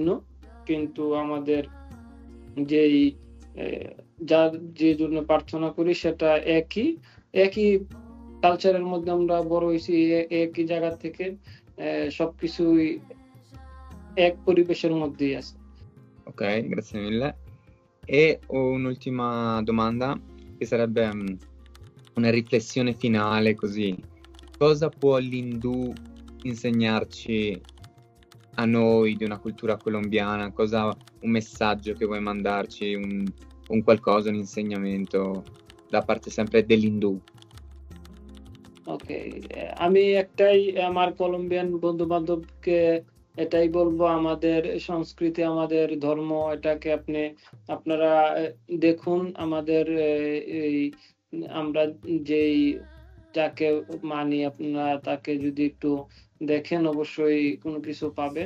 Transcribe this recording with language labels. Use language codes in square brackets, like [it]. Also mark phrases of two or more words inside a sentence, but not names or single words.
[bn] কিন্তু আমাদের যেই যে জন্য প্রার্থনা করি সেটা একই কালচারের মধ্যে আমরা বড় হইছি, একই জায়গা থেকে। সবকিছুই এক পরিবেশের মধ্যেই আছে। [it] Ok, grazie mille. E ho un'ultima domanda che sarebbe una riflessione finale così. Cosa può l'indù insegnarci a noi di una cultura colombiana? Un messaggio che vuoi mandarci, un qualcosa, un insegnamento da parte sempre dell'indù? [bn] ওকে, আমি একটাই আমার কলম্বিয়ান বন্ধু-বান্ধবকে এটাই বলবো, আমাদের সংস্কৃতি, আমাদের ধর্ম, এটাকে আপনারা দেখুন। আমাদের আমরা যাকে মানি, আপনারা তাকে যদি একটু দেখেন অবশ্যই কোনো কিছু পাবেন।